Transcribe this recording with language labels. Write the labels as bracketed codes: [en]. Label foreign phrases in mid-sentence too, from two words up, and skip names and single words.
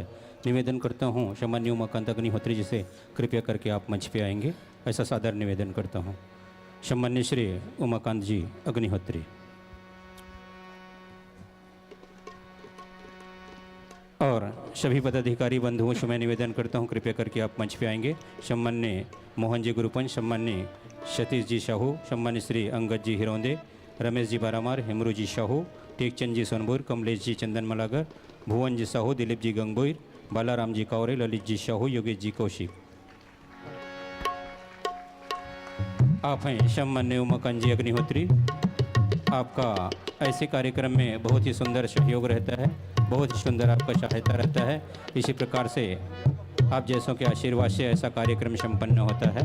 [hi] निवेदन करता हूँ सम्मान्य उमाकांत अग्निहोत्री जी से कृपया करके आप मंच पे आएंगे, ऐसा सादर निवेदन करता हूँ। सम्मान्य श्री उमाकांत जी अग्निहोत्री। और सभी पदाधिकारी बंधुओं से मैं निवेदन करता हूं कृपया करके आप मंच पे आएंगे। सम्मान्य मोहन जी गुरुपंच, सम्मान्य सतीश जी साहू, सम्मान्य श्री अंगद जी हिरोंदे, रमेश जी बारामार, हेमरू जी साहू, टेकचंद जी सोनपुर, कमलेश जी चंदन मलागर, भुवन जी साहू, दिलीप जी गंगबोईर, बालाराम जी कावरे, ललित जी साहू, योगेश जी कौशिक। आप हैं सम्मान्य उमाकांत जी अग्निहोत्री। आपका ऐसे कार्यक्रम में बहुत ही सुंदर सहयोग रहता है, बहुत ही सुंदर आपका सहायता रहता है। इसी प्रकार से आप जैसों के आशीर्वाद से ऐसा कार्यक्रम संपन्न होता है।